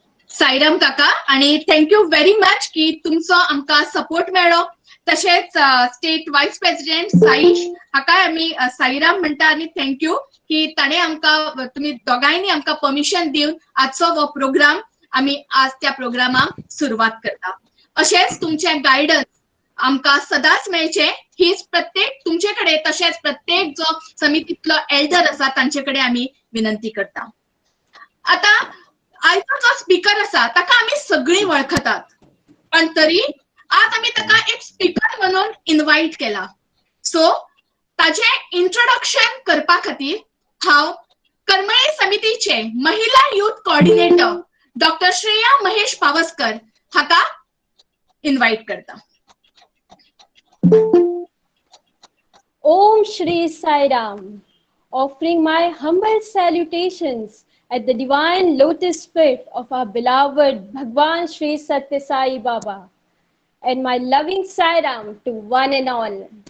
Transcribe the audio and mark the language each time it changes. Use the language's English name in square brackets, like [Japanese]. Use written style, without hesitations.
[Konkani] साईराम काका आणि [English] thank you very much [Konkani] की तुमचो आमकां सपोर्ट मेळ्ळो. तशेंच स्टेट वायस प्रेसिडेंट साईश हाका आमी साईराम म्हणटा आणि थँक्यू की ताणे आमकां तुमी दोगांयनी आमकां परमिशन दिवन आजचो हो प्रोग्राम आमी आज त्या प्रोग्रामाक सुरवात करता. अशेंच तुमचे गायडन्स आमकां सदांच मेळचे हीच प्रत्येक तुमचे कडेन तशेंच प्रत्येक जो समितीतलो एल्डर आसा तांचे कडेन आमी विनंती करता. आता आयचो जो स्पीकर आसा ताका आमी सगळीं वळखतात, पण तरी आज आमी ताका एक स्पीकर म्हणून इन्व्हाइट केला. सो ताचे इंट्रोडक्शन करपा खातीर हांव करमळे समितीचे महिला युथ कोऑर्डिनेटर डॉक्टर श्रेया महेश पावसकर हाका इन्व्हाइट करता. [English] Om Shri Sai Ram, offering my humble salutations at the divine lotus feet of our beloved Bhagwan Shri Satya Sai Baba, and my loving Sai Ram to one and all.